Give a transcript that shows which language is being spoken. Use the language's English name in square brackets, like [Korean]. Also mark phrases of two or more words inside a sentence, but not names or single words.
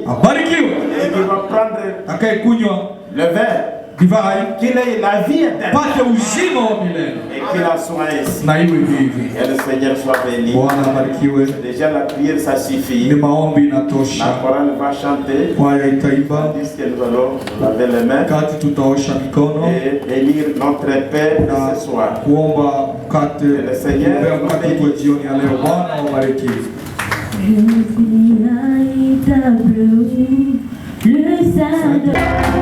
[Swahili] abarikiwe, [French] Et qui va prendre [Swahili] atakayekunywa [French] le vin, [Swahili] divai [French] qu'il ait la vie éternelle. [Swahili] pate uzima wa milele, [French] Et qu'il en soit ainsi. [Swahili] na iwe hivi. [French] Que le Seigneur soit béni. [Swahili] Bwana abarikiwe. [French] Déjà la prière, ça [Swahili] Ni [French] suffit. [Swahili] maombi [French] La [Swahili] inatosha. [French] chorale va chanter. [Swahili] Kwaya itaimba [French] Tandis que nous allons laver les mains [Swahili] kati, tutaosha mikono [French] et élire notre Père [Swahili] na [French] ce soir. [Swahili] kuomba mkate, kuombea mkate kwa jioni ya leo. Bwana wabariki. [French] Je suis à l'étable où le Saint